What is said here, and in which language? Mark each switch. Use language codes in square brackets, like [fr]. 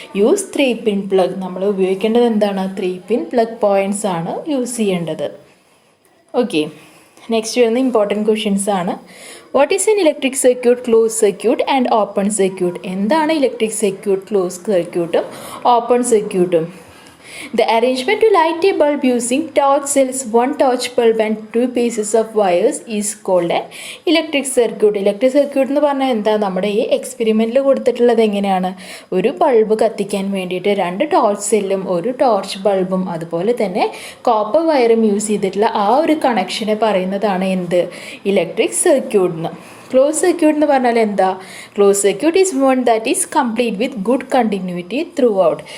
[en] Use 3 pin plug. [ml] നമ്മൾ ഉപയോഗിക്കേണ്ടത് എന്താണ്? 3 പിൻ പ്ലഗ് പോയിൻറ്റ്സ് ആണ് യൂസ് ചെയ്യേണ്ടത്. ഓക്കെ, നെക്സ്റ്റ് വരുന്ന ഇമ്പോർട്ടൻറ്റ് ക്വസ്റ്റ്യൻസ് ആണ്. [en] What is an electric circuit, close circuit and open circuit? [ml] എന്താണ് ഇലക്ട്രിക് സർക്യൂട്ട്, ക്ലോസ് സർക്യൂട്ടും ഓപ്പൺ സർക്യൂട്ടും? [en] The arrangement to light a bulb using torch cells, 1 torch bulb and 2 pieces of wires is called an electric circuit. [ml] Electric circuit എന്ന് പറഞ്ഞാൽ എന്താ? നമ്മുടെ ഈ എക്സ്പെരിമെൻറ്റിൽ കൊടുത്തിട്ടുള്ളത് എങ്ങനെയാണ്? ഒരു ബൾബ് കത്തിക്കാൻ വേണ്ടിയിട്ട് 2 ടോർച്ച് സെല്ലും 1 ടോർച്ച് ബൾബും അതുപോലെ തന്നെ കോപ്പർ വയറും യൂസ് ചെയ്തിട്ടുള്ള ആ ഒരു കണക്ഷനെ പറയുന്നതാണ് എന്ത്? ഇലക്ട്രിക് സർക്യൂട്ട് എന്ന്. ക്ലോസ് സർക്യൂട്ട് എന്ന് പറഞ്ഞാൽ എന്താ? [en] Close circuit is one that is complete with good continuity throughout.